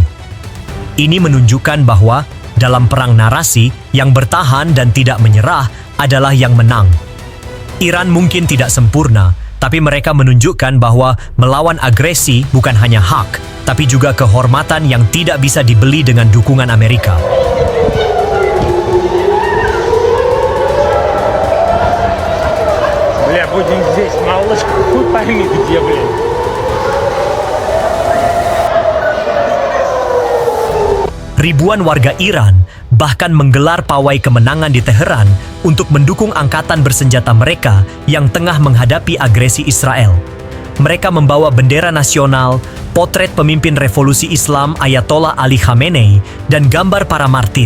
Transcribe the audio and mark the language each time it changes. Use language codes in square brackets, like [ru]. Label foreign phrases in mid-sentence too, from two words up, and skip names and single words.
[id] Ini menunjukkan bahwa dalam perang narasi, yang bertahan dan tidak menyerah adalah yang menang. Iran mungkin tidak sempurna, tapi mereka menunjukkan bahwa melawan agresi bukan hanya hak, tapi juga kehormatan yang tidak bisa dibeli dengan dukungan Amerika. [ru] Бля, будем здесь, малышка, хуй пойми где, блин. [id] Ribuan warga Iran bahkan menggelar pawai kemenangan di Teheran untuk mendukung angkatan bersenjata mereka yang tengah menghadapi agresi Israel. Mereka membawa bendera nasional, potret pemimpin revolusi Islam Ayatollah Ali Khamenei, dan gambar para martir.